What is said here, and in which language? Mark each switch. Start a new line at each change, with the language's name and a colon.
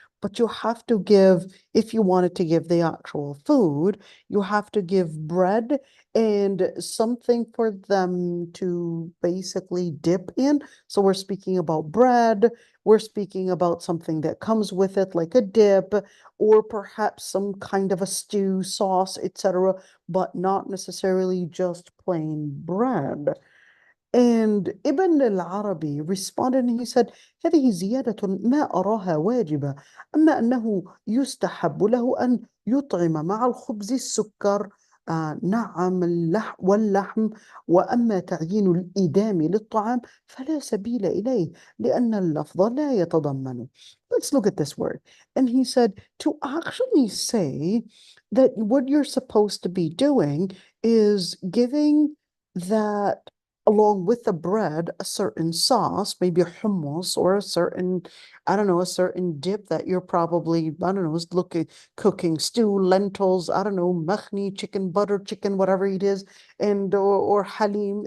English: But you have to give, if you wanted to give the actual food, you have to give bread and something for them to basically dip in. So we're speaking about bread, we're speaking about something that comes with it, like a dip, or perhaps some kind of a stew, sauce, etc., but not necessarily just plain bread. And Ibn al-Arabi responded and he said,
Arabic: هذه زيادة ما أراها واجبة، أما أنه يستحب له أن يطعم مع الخبز السكر، نعم واللحم، وأما تعيين الإدام للطعام فلا سبيل إليه لأن اللفظ لا يتضمنه.
English: Let's look at this word. And he said, to actually say that what you're supposed to be doing is giving that along with the bread, a certain sauce, maybe a hummus or a certain, I don't know, a certain dip that you're probably, I don't know, is cooking stew, lentils, I don't know, makhni, chicken, butter chicken, whatever it is, and or halim.